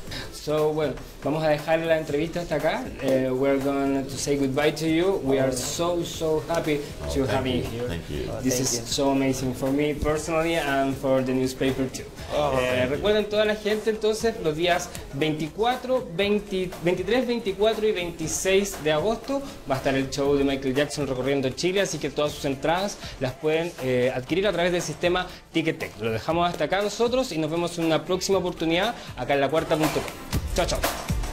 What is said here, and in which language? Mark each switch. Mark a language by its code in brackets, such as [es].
[es] So, bueno, vamos a dejar la entrevista hasta acá. [en] We're going to say goodbye to you. We are so happy to have you here. Thank you. This is so amazing for me personally and for the newspaper too. [es] Recuerden toda la gente entonces los días 23, 24 y 26 de agosto va a estar el show de Michael Jackson recorriendo Chile, así que todas sus entradas las pueden adquirir a través del sistema Ticketek. Lo dejamos hasta acá nosotros y nos vemos en una próxima oportunidad acá en la Cuarta.com. Chao, chao.